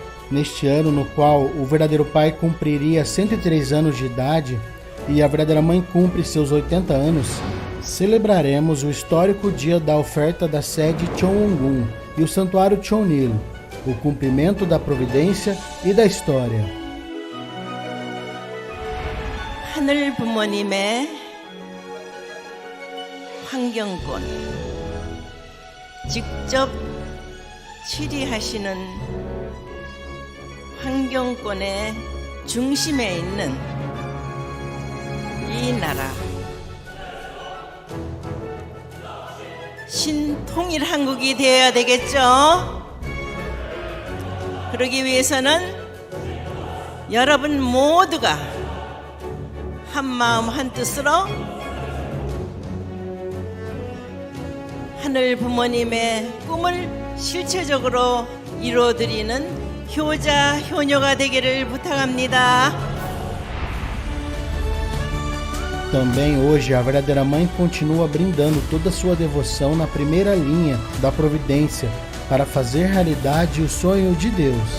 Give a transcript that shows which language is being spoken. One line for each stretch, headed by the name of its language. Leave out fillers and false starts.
Portuguese: Neste ano, no qual o verdadeiro pai cumpriria 103 anos de idade e a verdadeira mãe cumpre seus 80 anos, celebraremos o histórico dia da oferta da sede Cheongun e o santuário Cheonil, o cumprimento da providência e da história.
Korean: 하늘 부모님의 환경권, 직접 치리하시는 환경권의 중심에 있는 이 나라 신통일 한국이 되어야 되겠죠? 그러기 위해서는 여러분 모두가 한 마음 한 뜻으로 하늘 부모님의 꿈을 실체적으로 이루어드리는 효자, 효녀가 되기를 부탁합니다.
Portuguese: Também hoje a verdadeira mãe continua brindando toda a sua devoção na primeira linha da providência para fazer realidade o sonho de Deus.